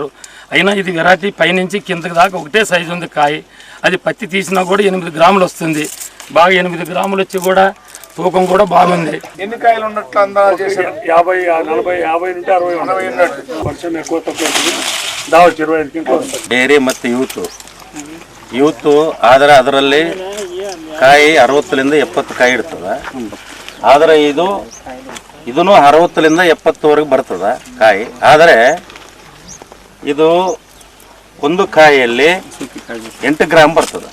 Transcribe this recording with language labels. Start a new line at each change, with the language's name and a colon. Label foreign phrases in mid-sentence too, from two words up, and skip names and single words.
Telugu: అయినా ఇది వెరైటీ పైనుంచి కిందకి దాకా ఒకటే సైజు ఉంది కాయ. అది పత్తి తీసినా కూడా 8 గ్రాములు వస్తుంది. బాగా 8 గ్రాములు వచ్చి కూడా తూకం కూడా బాగుంది. ఎన్ని కాయలు ఉన్నట్లు అందాజు చేశారు? 50, 40, 50 నుండి 60 ఉన్నట్టు. వర్షం ఎక్కువ తక్కువ దావచ్చు 25 క్వింటాలు.
Kannada: ಡೇರಿ ಮತ್ತು ಯೂತು ಆದರೆ ಅದರಲ್ಲಿ ಕಾಯಿ 60ರಿಂದ 70 ಕಾಯಿ ಇಡ್ತದೆ. ಆದರೆ ಇದೂ 60ರಿಂದ 70ವರೆಗೆ ಬರ್ತದೆ ಕಾಯಿ. ಆದರೆ ಇದು ಒಂದು ಕಾಯಿಯಲ್ಲಿ 8 ಗ್ರಾಮ್ ಬರ್ತದೆ.